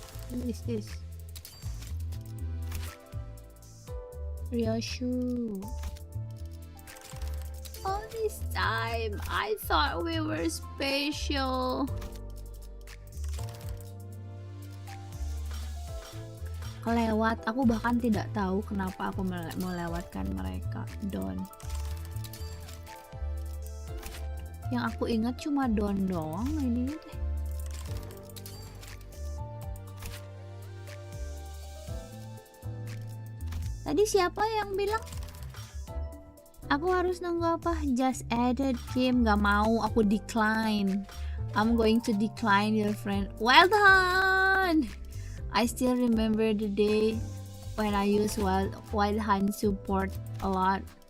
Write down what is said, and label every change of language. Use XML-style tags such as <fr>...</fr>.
<en>Who is this? Ryoshu. All this time, I thought we were special.</en> <id>Kelewat, aku bahkan tidak tahu kenapa aku melewatkan mereka. Don. Yang aku ingat cuma Don doang ini deh. Tadi siapa yang bilang aku harus nunggu apa? Just added Kim. Gak mau, aku decline.</id> <en>I'm going to decline your friend. Well done. I still remember the day when I used Wild Hunt support a lot.</en>